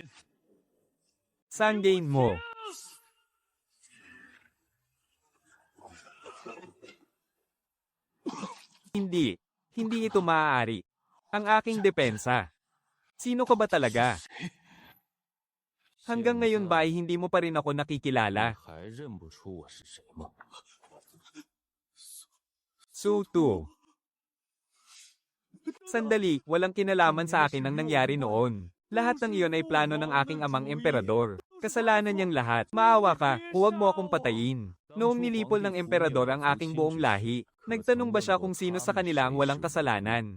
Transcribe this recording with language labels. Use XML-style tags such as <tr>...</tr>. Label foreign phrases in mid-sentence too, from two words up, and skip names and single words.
<tl>Saan gain mo? Hindi. Hindi ito maaari. Ang aking depensa. Sino ka ba talaga? Hanggang ngayon ba ay hindi mo pa rin ako nakikilala?</tl> <zh>还认不出我是谁吗？</zh> <tl>Sutu. Sandali, walang kinalaman sa akin ang nangyari noon. Lahat ng iyon ay plano ng aking amang emperador. Kasalanan niyang lahat. Maawa ka, huwag mo akong patayin. Noong nilipol ng emperador ang aking buong lahi, nagtanong ba siya kung sino sa kanila ang walang kasalanan?</tl>